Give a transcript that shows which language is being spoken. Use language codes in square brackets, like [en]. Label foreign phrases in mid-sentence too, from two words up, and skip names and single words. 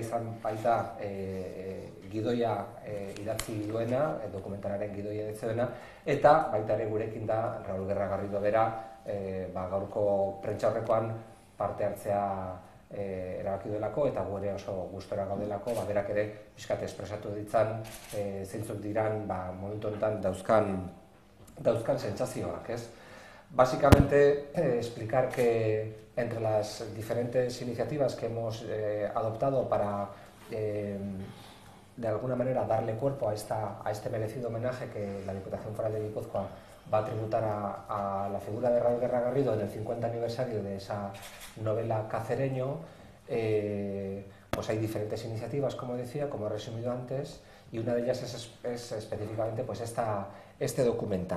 [eu] izan baita gidoia idatzi duena, dokumentalaren gidoia idatzi duena, eta baita ere gurekin da Raul Guerra Garrido bera gaurko prentsaurrekoan parte hartzea erabaki duelako, eta gu ere oso gustora gaudelako, berak ere pixkat espresatu ditzan zeintzuk diran momentu honetan dauzkan sentsazioak, ez? [es] Básicamente, explicar que entre las diferentes iniciativas que hemos adoptado para, de alguna manera, darle cuerpo a este merecido homenaje que la Diputación Foral de Guipúzcoa va a tributar a la figura de Raul Guerra Garrido en el 50 aniversario de esa novela Cacereño, pues hay diferentes iniciativas, como decía, como he resumido antes, y una de ellas es específicamente pues este documental.